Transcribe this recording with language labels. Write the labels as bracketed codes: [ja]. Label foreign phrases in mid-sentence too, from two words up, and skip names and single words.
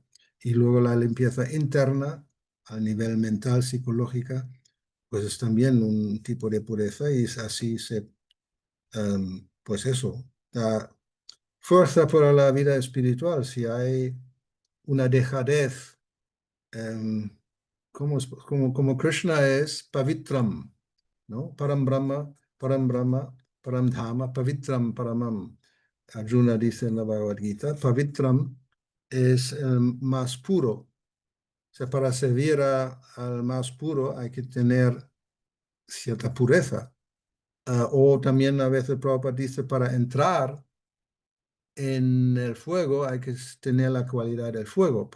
[es] Y luego la limpieza interna, a nivel mental, psicológica, pues es también un tipo de pureza, y así pues eso, da fuerza para la vida espiritual. Si hay una dejadez, em, como Krishna es Pavitram, ¿no? [sa] Param Brahma, Param Dhama, Pavitram Paramam. [es] Arjuna dice en la Bhagavad Gita, Pavitram es el más puro. O sea, para servir al más puro hay que tener cierta pureza. O también a veces Prabhupada dice, para entrar en el fuego hay que tener la cualidad del fuego.